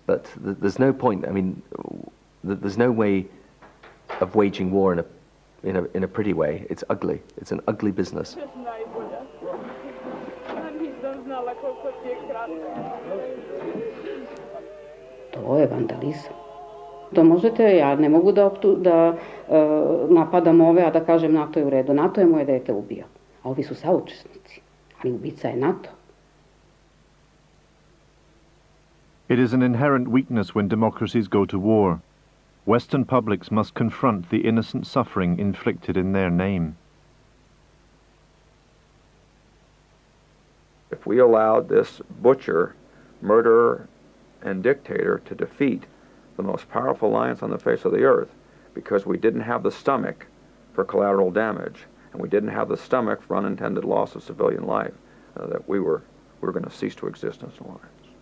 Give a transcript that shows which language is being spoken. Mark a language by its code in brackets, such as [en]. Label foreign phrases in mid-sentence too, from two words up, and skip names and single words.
[en] But there's no point. I mean, there's no way of waging war in a pretty way. It's ugly. It's an ugly business. [sr] To je vandalizam. To možete, ja ne mogu da napadam ove, a da kažem NATO je u redu. NATO je moje dete ubio, a ovi su saučesnici, ali ubica je NATO. [en] It is an inherent weakness when democracies go to war. Western publics must confront the innocent suffering inflicted in their name. If we allowed this butcher, murderer, and dictator to defeat the most powerful alliance on the face of the earth, because we didn't have the stomach for collateral damage, and we didn't have the stomach for unintended loss of civilian life, that we were going to cease to exist as an alliance.